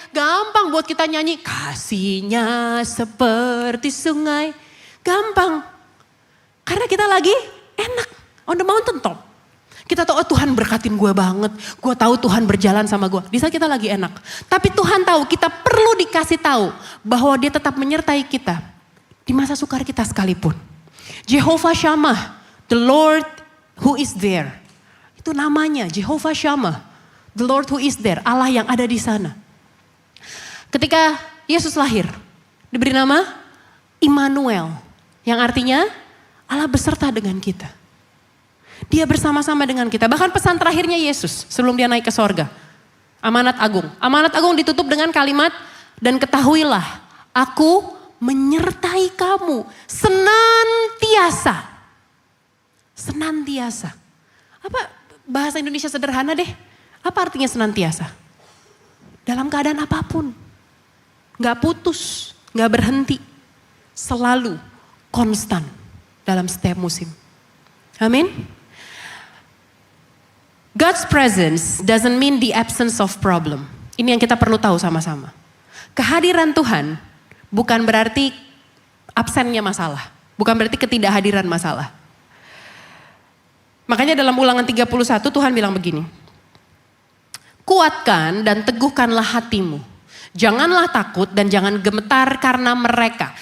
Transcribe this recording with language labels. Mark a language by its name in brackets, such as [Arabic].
[Indonesian] Gampang buat kita nyanyi, kasihnya seperti sungai. Gampang. Karena kita lagi enak, [English] on the mountain top. [Indonesian] Kita tahu, oh Tuhan berkatin gue banget, gue tahu Tuhan berjalan sama gue. Di saat kita lagi enak. Tapi Tuhan tahu kita perlu dikasih tahu bahwa dia tetap menyertai kita. Di masa sukar kita sekalipun. [English] Jehovah Shammah, the Lord who is there. [Indonesian] Itu namanya [English] Jehovah Shammah. The Lord who is there. [Indonesian] Allah yang ada di sana. Ketika Yesus lahir. Diberi nama Immanuel. Yang artinya Allah beserta dengan kita. Dia bersama-sama dengan kita. Bahkan pesan terakhirnya Yesus sebelum dia naik ke sorga. Amanat agung. Amanat agung ditutup dengan kalimat. Dan ketahuilah aku menyertai kamu senantiasa. Senantiasa. Apa bahasa Indonesia sederhana deh. Apa artinya senantiasa? Dalam keadaan apapun. Gak putus, gak berhenti. Selalu konstan dalam setiap musim. Amin. [English] God's presence doesn't mean the absence of problem. [Indonesian] Ini yang kita perlu tahu sama-sama. Kehadiran Tuhan bukan berarti absennya masalah. Bukan berarti ketidakhadiran masalah. Makanya dalam Ulangan 31 Tuhan bilang begini. Kuatkan dan teguhkanlah hatimu. Janganlah takut dan jangan gemetar karena mereka.